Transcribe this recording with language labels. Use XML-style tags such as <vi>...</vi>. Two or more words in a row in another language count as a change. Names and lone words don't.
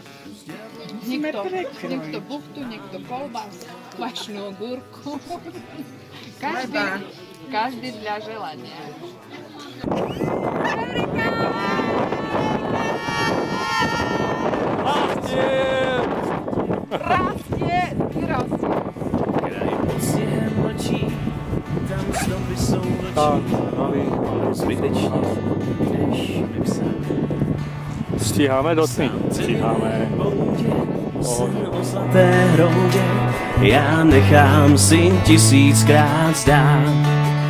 <sk>Niekto buchtu, niekto kolbás, kvašnú ogúrku. Každý dla želania. Rastie, vyrastie.</sk> <cs>Kraj pod sněhem mlčí, tam stopy jsou Tak, vlčí. nový. Zbytečně jdeš mi psát. Stíháme do tmy? Stíháme. Sen o zlaté hroudě, já nechám si 1000krát zdát.</cs>